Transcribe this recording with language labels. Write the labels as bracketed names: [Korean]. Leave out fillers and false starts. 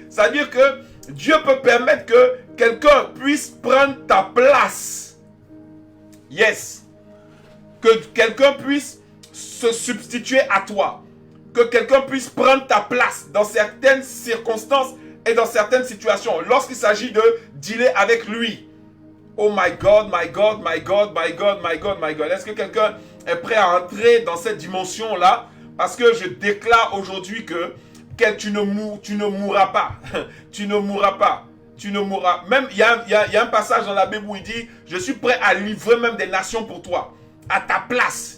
[French] C'est-à-dire que Dieu peut permettre que quelqu'un puisse prendre ta place. [English] Yes. [French] Que quelqu'un puisse se substituer à toi. Que quelqu'un puisse prendre ta place dans certaines circonstances et dans certaines situations. Lorsqu'il s'agit de dealer avec lui. [English] Oh my God, my God, my God, my God, my God, my God. [French] Est-ce que quelqu'un est prêt à entrer dans cette dimension-là? Parce que je déclare aujourd'hui que tu ne mourras pas. Tu ne mourras pas. Tu ne mourras. Même, il y a un passage dans la Bible où il dit, je suis prêt à livrer même des nations pour toi. À ta place.